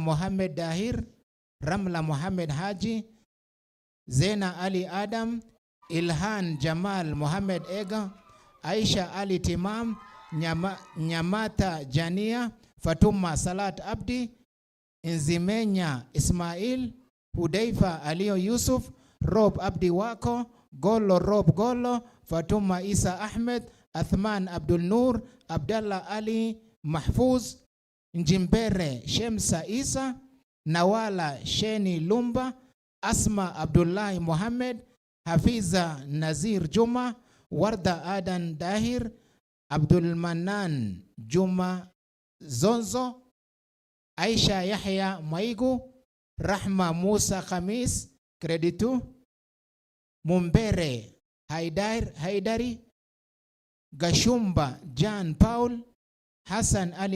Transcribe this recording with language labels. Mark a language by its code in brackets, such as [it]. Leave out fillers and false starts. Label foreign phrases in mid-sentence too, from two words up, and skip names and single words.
[sw] Mohammed Dahir, Ramla Mohammed Haji, Zena Ali Adam, Ilhan Jamal Mohammed Ega, Aisha Ali Timam, Nyamata Jania, Fatuma Salat Abdi, Nzimenya Ismail, Hudaifa Alio Yusuf, Rob Abdi Wako, Golo Rob Golo, Fatuma Isa Ahmed, Athman Abdul Nur, Abdallah Ali Mahfuz, Njimbere Shemsa Isa, Nawala Sheni Lumba, Asma Abdullahi Mohammed, Hafiza Nazir Juma, Warda Adan Dahir, Abdul Manan Juma Zonzo, Aisha Yahya Maigu, Rahma Musa Khamis, Kreditu, Mumbere Haidari, Gashumba Jan Paul, Hassan Ali